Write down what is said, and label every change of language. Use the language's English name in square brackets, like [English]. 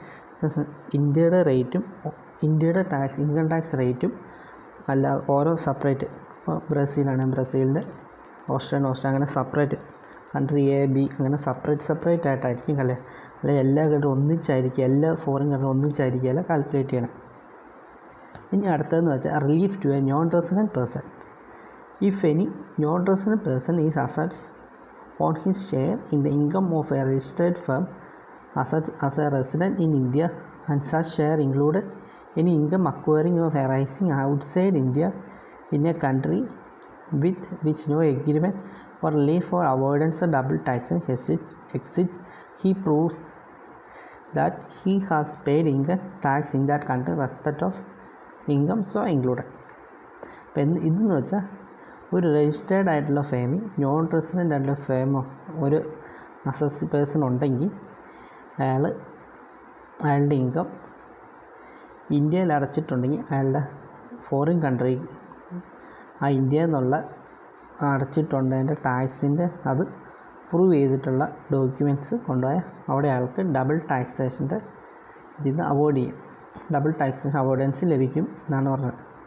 [Malayalam] പക്ഷേ ഇന്ത്യയുടെ റേറ്റും ഇന്ത്യയുടെ ഇൻകം ടാക്സ് റേറ്റും അല്ലാതെ ഓരോ സെപ്പറേറ്റ്, ഇപ്പോൾ ബ്രസീലാണെങ്കിൽ ബ്രസീലിൻ്റെ, ഓസ്ട്രേലിയ അങ്ങനെ സെപ്പറേറ്റ്, കൺട്രി എ ബി അങ്ങനെ സെപ്പറേറ്റ് ആയിട്ടായിരിക്കും അല്ലെങ്കിൽ എല്ലാ കൺട്രി ഒന്നിച്ചായിരിക്കും, എല്ലാ ഫോറിൻ കൺട്രി ഒന്നിച്ചായിരിക്കുകയല്ല കാൽക്കുലേറ്റ് ചെയ്യണം. ഇനി അടുത്തതെന്ന് വെച്ചാൽ [English] Relief to a non resident person. If any non resident person is assets on his share in the income of a registered firm as a resident in India, and such share included any income acquiring or arising outside India in a country with which no agreement or relief or avoidance of double taxation exists, he proves that he has paid income tax in that country respect of income so included. [Malayalam] അപ്പം ഇതെന്ന് വെച്ചാൽ ഒരു registered ആയിട്ടുള്ള ഫേമിൽ non resident ആയിട്ടുള്ള ഫേമോ ഒരു assess person ഉണ്ടെങ്കിൽ അയാളുടെ income ഇന്ത്യയിൽ അടച്ചിട്ടുണ്ടെങ്കിൽ അയാളുടെ ഫോറിൻ കൺട്രി ആ ഇന്ത്യയിൽ നിന്നുള്ള അടച്ചിട്ടുണ്ടതിൻ്റെ ടാക്സിൻ്റെ അത് പ്രൂവ് ചെയ്തിട്ടുള്ള ഡോക്യുമെൻറ്റ്സ് കൊണ്ടുപോയാൽ അവിടെ അയാൾക്ക് ഡബിൾ ടാക്സേഷൻ്റെ ഇതിൽ അവോയ്ഡ് ചെയ്യും, ഡബിൾ ടാക്സേഷൻ അവോയ്ഡൻസ് ലഭിക്കും എന്നാണ് പറഞ്ഞത്.